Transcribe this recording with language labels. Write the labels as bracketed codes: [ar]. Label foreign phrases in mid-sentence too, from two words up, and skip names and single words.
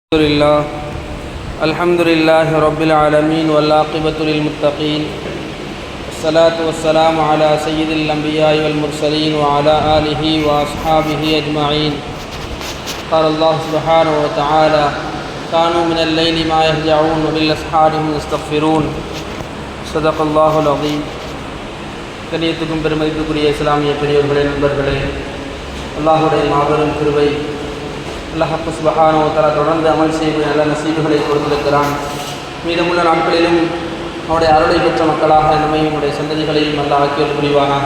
[ar] الحمد لله رب العالمين والعاقبة للمتقين والصلاة والسلام على سيد الأنبياء والمرسلين وعلى آله وأصحابه أجمعين. قال الله سبحانه وتعالى: كانوا من الليل ما يهجعون وبالأسحار هم يستغفرون. صدق الله العظيم. [ta] கண்ணியத்துக்கும் பெருமதிப்புக்குரிய இஸ்லாமிய பெரியவர்களே, நண்பர்களே, அல்லாஹ்வுடைய மாபெரும் கிருபை, [ar] الله سبحانه وتعالى [ta] தொடர்ந்து அமல் செய்யக்கூடிய நல்ல நசீபுகளை கொடுத்திருக்கிறான். மீதமுள்ள நாட்களிலும் அவருடைய அருளை பெற்ற மக்களாக நம்மையும் நம்முடைய சந்ததிகளையும் அல்லாஹ் ஆக்கியல் புரிவானாக.